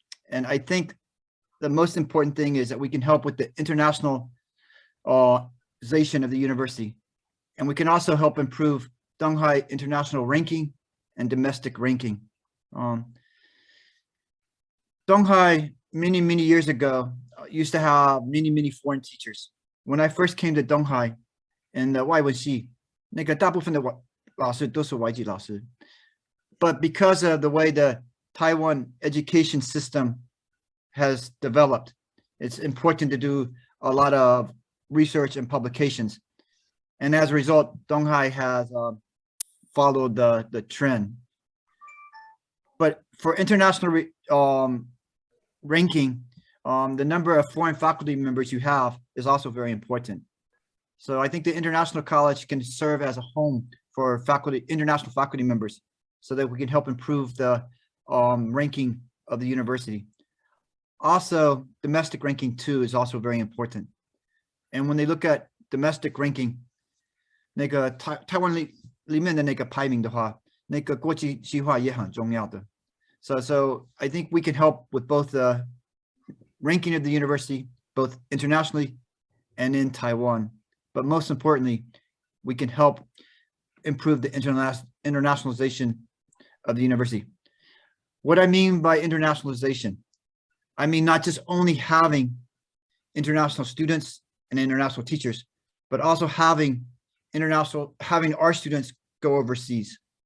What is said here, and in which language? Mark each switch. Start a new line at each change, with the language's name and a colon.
English: And I think the most important thing is that we can help with the internationalization of the university. And we can also help improve Tunghai international ranking and domestic ranking. Tunghai, many, many years ago, used to have many, many foreign teachers. When I first came to Tunghai in the
Chinese: 外文系，那个大部分的老师都是外籍老师。
English: But because of the way the Taiwan education system has developed, it's important to do a lot of research and publications. And as a result, Tunghai has followed the trend. But for international ranking, the number of foreign faculty members you have is also very important. So I think the international college can serve as a home for international faculty members, so that we can help improve the ranking of the university. Also, domestic ranking too is also very important. And when they look at domestic ranking,
Chinese: 那个台湾里面的那个排名的话，那个国际计划也很重要的。
English: So I think we can help with both the ranking of the university, both internationally and in Taiwan. But most importantly, we can help improve the internationalization of the university. What I mean by internationalization, I mean not just only having international students and international teachers, but also having our students go overseas.